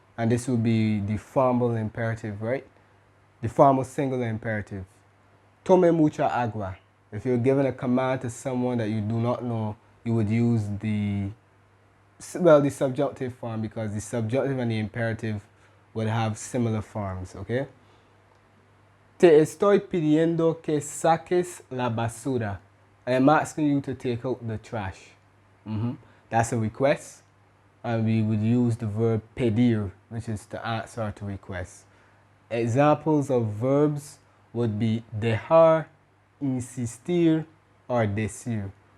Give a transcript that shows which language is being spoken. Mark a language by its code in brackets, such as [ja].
[en] And this will be the formal imperative, right? The formal singular imperative. [es] Tome mucha agua. [en] If you're giving a command to someone that you do not know, you would use the subjunctive form, because the subjunctive and the imperative would have similar forms, okay? [es] Te estoy pidiendo que saques la basura. [en] I am asking you to take out the trash. That's a request. And we would use the verb pedir, which is to answer or to request. Examples of verbs would be dejar, insistir, or decir.